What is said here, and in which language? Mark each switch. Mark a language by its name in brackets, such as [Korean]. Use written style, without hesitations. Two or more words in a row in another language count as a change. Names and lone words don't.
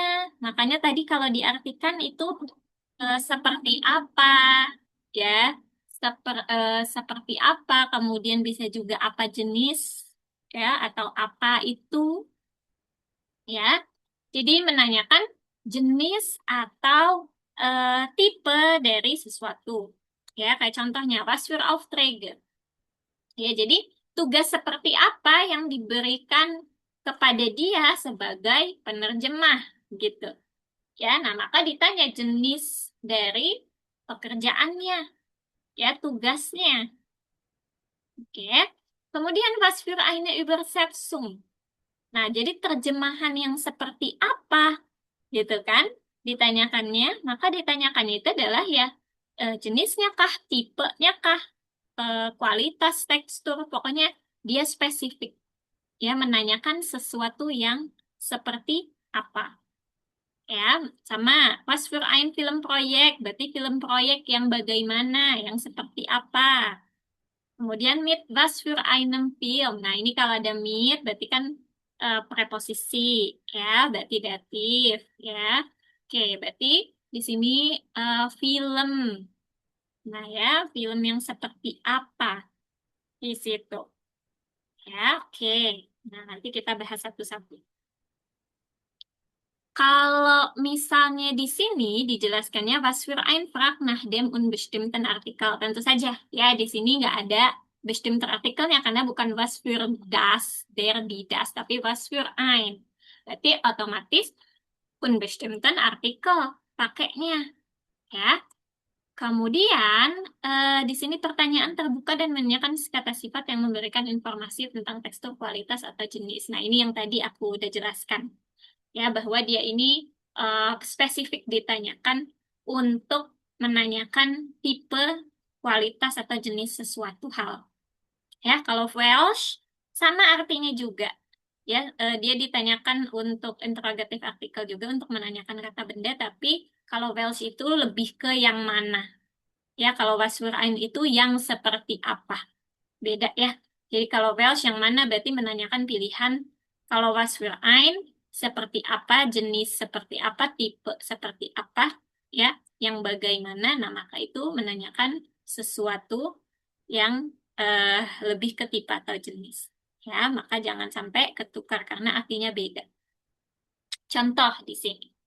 [Indonesian] Makanya tadi kalau diartikan itu seperti apa, ya, seperti apa, kemudian bisa juga apa jenis, ya, atau apa itu, ya. Jadi menanyakan jenis atau tipe dari sesuatu. Ya, kayak contohnya, [German] was für Aufträge. [Indonesian] Ya, jadi tugas seperti apa yang diberikan kepada dia sebagai penerjemah gitu. Ya, nah maka ditanya jenis dari pekerjaannya, ya tugasnya. Oke. [German] Kemudian was für eine Übersetzung. [Indonesian] Nah, jadi terjemahan yang seperti apa gitu kan? Ditanyakannya, maka ditanyakan itu adalah ya jenisnya kah, tipenya kah, kualitas tekstur, pokoknya dia spesifik. Ya, menanyakan sesuatu yang seperti apa. [German] Ya, sama was für ein Filmprojekt, [Indonesian] berarti film proyek yang bagaimana, yang seperti apa. [German] Kemudian mit was für einem Film. [Indonesian] Nah, ini kalau ada mit berarti kan preposisi, ya, berarti datif, ya. Oke, berarti di sini film. Nah, ya, film yang seperti apa di situ. Ya, oke. Nah, nanti kita bahas satu-satu. Kalau misalnya di sini dijelaskannya [German] was für ein Frag nach dem unbestimmten Artikel. [Indonesian] Tentu saja, ya di sini nggak ada [German] bestimmter artikelnya [Indonesian] karena bukan [German] was für das, der, die, das, [Indonesian] tapi [German] was für ein. [Indonesian] Berarti otomatis [German] unbestimmten Artikel [Indonesian] pakainya, ya. Kemudian di sini pertanyaan terbuka dan menanyakan kata sifat yang memberikan informasi tentang tekstur, kualitas, atau jenis. Nah, ini yang tadi aku udah jelaskan. Ya, bahwa dia ini spesifik ditanyakan untuk menanyakan tipe, kualitas, atau jenis sesuatu hal. Ya, kalau Welsh sama artinya juga. Ya, dia ditanyakan untuk interrogatif artikel juga untuk menanyakan kata benda, tapi kalau Welsh itu lebih ke yang mana. Ya, kalau [German] was für ein [Indonesian] itu yang seperti apa. Beda ya. Jadi kalau Welsh yang mana berarti menanyakan pilihan. Kalau [German] was für ein [Indonesian] seperti apa, jenis seperti apa, tipe seperti apa, ya, yang bagaimana. Nah, maka itu menanyakan sesuatu yang lebih ke tipe atau jenis. Ya, maka jangan sampai ketukar karena artinya beda. Contoh di sini.